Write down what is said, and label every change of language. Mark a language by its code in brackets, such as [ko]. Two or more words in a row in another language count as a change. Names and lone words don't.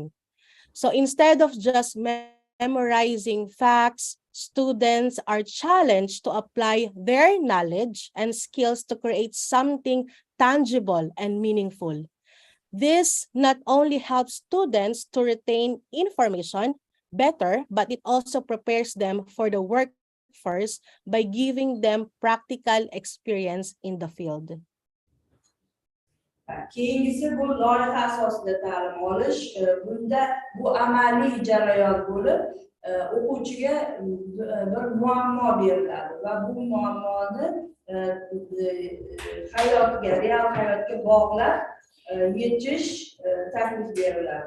[en] So instead of just memorizing facts, students are challenged to apply their knowledge and skills to create something tangible and meaningful. This not only helps students to retain information better, but it also prepares them for the workforce by giving them practical experience in the field. [uz] Keyingisi bu loyiha asosida ta'lim olish. Bunda bu amaliy jarayon bo'lib, o'quvchiga bir muammo beriladi va bu muammoni hayotga, real hayotga bog'lab yechish taklif beriladi.